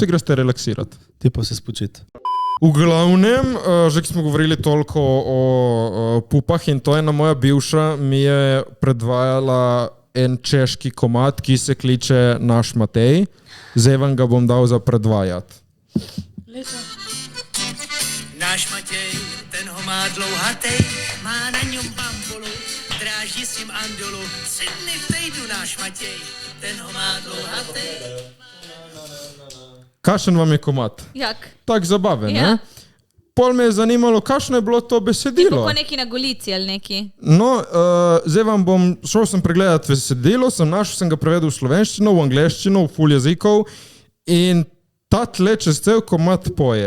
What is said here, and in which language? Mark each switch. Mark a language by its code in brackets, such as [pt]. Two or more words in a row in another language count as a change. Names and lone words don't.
[sl] Vsi greste relaksirati. Tipo se spočiti. V glavnem, že ki smo govorili toliko o pupah in to ena moja bivša mi je predvajala en češki komad, ki se kliče Naš Matej. Zdaj vam ga bom dal za predvajati. [cs] Náš Matěj, ten ho má dlouhatej, má na něm bambulu, dráží s ním andulu, 3 dny v týdnu náš Matěj, ten ho má dlouhatej. [sl] Kakšen vam je komad? Jak? Tak zabaven, Ja. ne? Pol me je zanimalo, kakšno je bilo to Tipo besedilo. ko neki na golici ali neki. No, zdaj vam bom, šel sem pregledati besedilo, sem ga prevedel v slovenščino, v angleščino, v ful jezikov in ta tle čez cel komad poje.